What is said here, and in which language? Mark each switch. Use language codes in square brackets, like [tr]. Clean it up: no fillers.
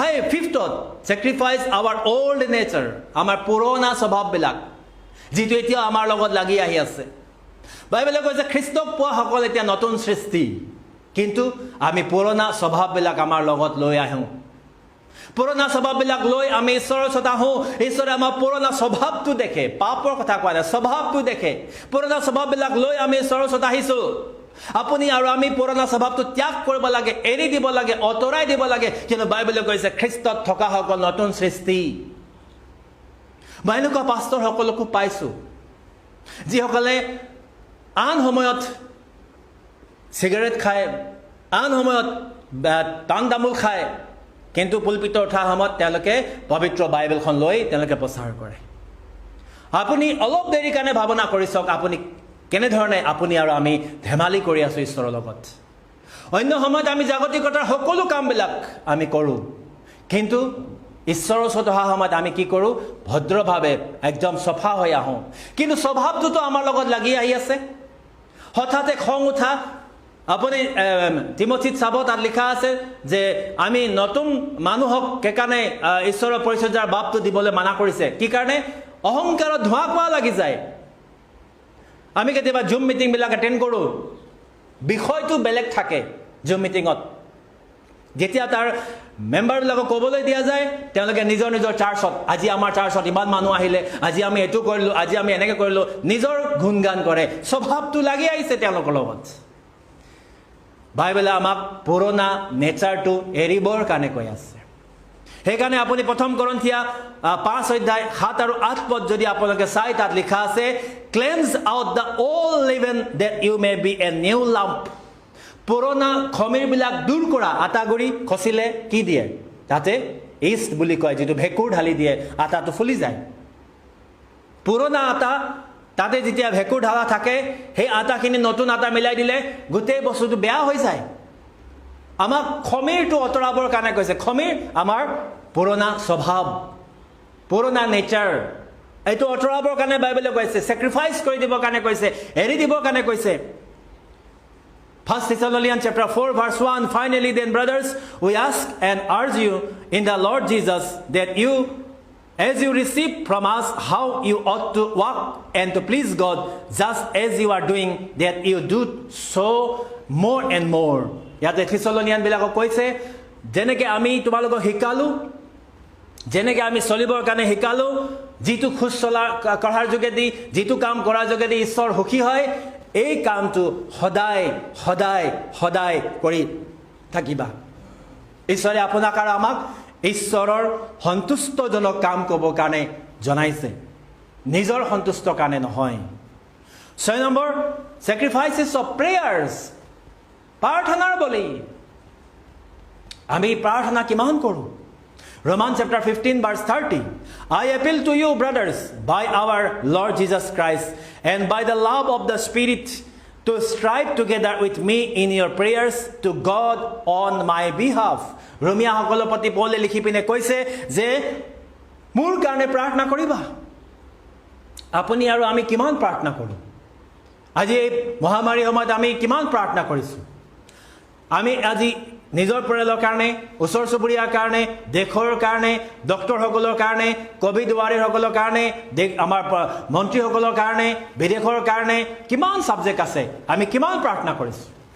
[en] fifth sacrifice our old nature [as] আমাৰ পুৰণা স্বভাৱবিলাক যিটো এতিয়া আমাৰ লগত লাগি আহি আছে বাইবেলে কৈছে খ্ৰীষ্টক পোৱা সকল এতিয়া নতুন সৃষ্টি কিন্তু আমি পুৰণা স্বভাৱবিলাক আমাৰ লগত লৈ আহো পুৰণা স্বভাৱবিলাক লৈ আমি ঈশ্বৰৰ ওচৰত আহো ঈশ্বৰে আমাৰ পুৰণা স্বভাৱটো দেখে পাপৰ কথা কোৱা নাই স্বভাৱটো দেখে পুৰণা স্বভাৱবিলাক লৈ আমি ঈশ্বৰৰ ওচৰত আহিছো আপুনি আৰু আমি পুৰণা স্বভাৱটো ত্যাগ কৰিব লাগে, এৰি দিব লাগে, অতৰাই দিব লাগে। কিন্তু বাইবেলে কৈছে খ্ৰীষ্টত থকা সকল নতুন সৃষ্টি। মই এনেকুৱা পাষ্টৰ সকলকো পাইছোঁ যিসকলে আন সময়ত চিগাৰেট খায়, আন সময়ত পাণ তামোল খায়, কিন্তু পুলপিতত উঠাৰ সময়ত তেওঁলোকে পবিত্ৰ বাইবেলখন লৈ তেওঁলোকে প্ৰচাৰ কৰে। আপুনি অলপ দেৰি কাৰণে ভাৱনা কৰি চাওক, আপুনি কেনেধৰণে আপুনি আৰু আমি ধেমালি কৰি আছোঁ ঈশ্বৰৰ লগত। অন্য সময়ত আমি জাগতিকতাৰ সকলো কামবিলাক আমি কৰোঁ, কিন্তু ঈশ্বৰৰ ওচৰত অহা সময়ত আমি কি কৰোঁ? ভদ্ৰভাৱে একদম চফা হৈ আহোঁ। কিন্তু স্বভাৱটোতো আমাৰ লগত লাগি আহি আছে। হঠাতে খং উঠা, আপুনি তিমথিত চাব, তাত লিখা আছে যে আমি নতুন মানুহক সেইকাৰণে ঈশ্বৰৰ পৰিচৰ্যাৰ বাপটো দিবলৈ মানা কৰিছে। কি কাৰণে? অহংকাৰত ধোঁৱা কোৱা লাগি যায়। আমি কেতিয়াবা জুম মিটিংবিলাক এটেণ্ড কৰোঁ, বিষয়টো বেলেগ থাকে জুম মিটিঙত। যেতিয়া তাৰ মেম্বাৰবিলাকক ক'বলৈ দিয়া যায়, তেওঁলোকে নিজৰ নিজৰ চাৰ্চত, আজি আমাৰ চাৰ্চত ইমান মানুহ আহিলে, আজি আমি এইটো কৰিলোঁ, আজি আমি এনেকৈ কৰিলোঁ, নিজৰ গুণগান কৰে। স্বভাৱটো লাগি আহিছে তেওঁলোকৰ লগত। বাইবেলে আমাক পুৰণা নেচাৰটো এৰিবৰ কাৰণে কৈ আছে। সেইকাৰণে আপুনি প্ৰথম কৰিন্থিয়া 5 অধ্যায় 7 আৰু 8 পদ যদি আপোনালোকে চাই, তাত লিখা আছে [en] Cleanse out the old leaven that you may be a new lump. [as] পুৰণা খমিৰবিলাক দূৰ কৰা। আটাগুৰি খচিলে কি দিয়ে? তাতে ইষ্ট বুলি কয়, যিটো ভেঁকুৰ ঢালি দিয়ে আটাটো ফুলি যায়। পুৰণা আটা তাতে যেতিয়া ভেঁকুৰ ঢালা থাকে, সেই আটাখিনি নতুন আটা মিলাই দিলে গোটেই বস্তুটো বেয়া হৈ যায়। আমাক খমিৰটো আঁতৰাবৰ কাৰণে কৈছে। খমিৰ আমাৰ পুৰণা স্বভাৱ, পুৰণা নেচাৰ। এইটো আঁতৰাবৰ কাৰণে বাইবেলে কৈছে, ছেক্ৰিফাইচ কৰি দিবৰ কাৰণে কৈছে, এৰি দিবৰ কাৰণে কৈছে। [en] 1 Thessalonians chapter 4 verse 1, finally then brothers, we ask and urge you in the Lord Jesus that you, as you receive from us how you ought to walk and to please God, just as you are doing, that you do so more and more. [as] ইয়াতে থিছলনিয়ান বিলাকক কৈছে, যেনেকৈ আমি তোমালোকক শিকালোঁ, যেনেকৈ আমি চলিবৰ কাৰণে শিকালোঁ, যিটো খোজ চলা কৰাৰ যোগেদি, যিটো কাম কৰাৰ যোগেদি ঈশ্বৰ সুখী হয়, এই কামটো সদায় সদায় সদায় কৰি থাকিবা। ঈশ্বৰে আপোনাক আৰু আমাক ঈশ্বৰৰ সন্তুষ্টজনক কাম কৰিবৰ কাৰণে জনাইছে, নিজৰ সন্তুষ্টৰ কাৰণে নহয়। 6 নম্বৰ, [en] sacrifices of prayers, [as] প্ৰাৰ্থনাৰ বলি। আমি প্ৰাৰ্থনা কিমান কৰোঁ? [en] Romans chapter 15 verse 30, I appeal to you brothers by our Lord Jesus Christ and by the love of the Spirit to strive together with me in your prayers to God on my behalf. [as] ৰোমিয়া সকলৰ প্ৰতি পৌলে লিখি পিনে কৈছে যে মোৰ কাৰণে প্ৰাৰ্থনা কৰিবা। আপুনি আৰু আমি কিমান প্ৰাৰ্থনা কৰোঁ? আজি এই মহামাৰীৰ সময়ত আমি কিমান প্ৰাৰ্থনা কৰিছোঁ? আমি আজি নিজৰ পৰিয়ালৰ কাৰণে, ওচৰ চুবুৰীয়াৰ কাৰণে, দেশৰ কাৰণে, ডক্টৰসকলৰ কাৰণে, কভিড ৱাৰিয়ৰসকলৰ কাৰণে, আমাৰ মন্ত্ৰীসকলৰ কাৰণে, বিদেশৰ কাৰণে কিমান ছাবজেক্ট আছে, আমি কিমান প্ৰাৰ্থনা কৰিছোঁ?